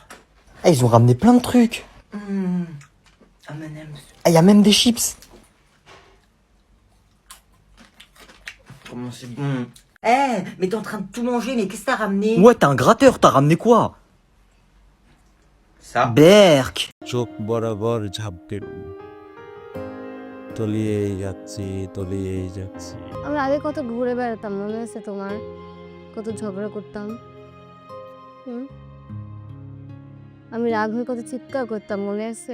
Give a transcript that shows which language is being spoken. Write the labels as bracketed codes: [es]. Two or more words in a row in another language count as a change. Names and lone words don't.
[fr] Ah, ils ont ramené plein de trucs. M&M's. Ah, il y a même des chips. Comment c'est bon. Eh, mais t'es en train de tout manger, mais qu'est-ce que t'as ramené? Ouais, t'es un gratteur, t'as ramené quoi? Ça. Berk. [bn] চোখ বরাবর ঝাঁপ দিলুম তলিয়েই যাচ্ছি আমরা আগে কত ঘুরে বেড়াতাম মনে আছে তোমার? কত ঝগড়া করতাম। আমি রাগ হয়ে কত চিৎকার করতাম মনে আছে?